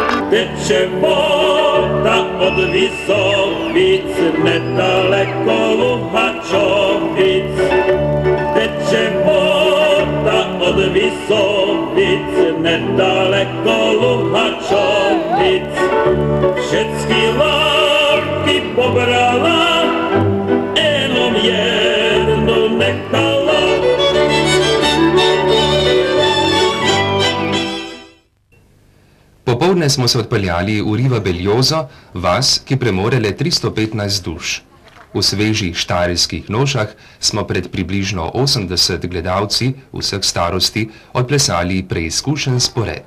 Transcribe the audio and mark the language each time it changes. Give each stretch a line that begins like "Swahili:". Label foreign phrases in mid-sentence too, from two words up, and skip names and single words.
Czech: Teče voda od Visovic, nedaleko Luhačovic. Teče voda od Visovic, nedaleko Luhačovic. Všetky lávky pobrala, jenom jednu nechala.
Slovenian: Popoldne smo se odpeljali v Riva Beljozo, vas, ki premore le 315 duš. V svežih štajerskih nošah smo pred približno 80 gledalci vseh starosti odplesali preizkušen spored.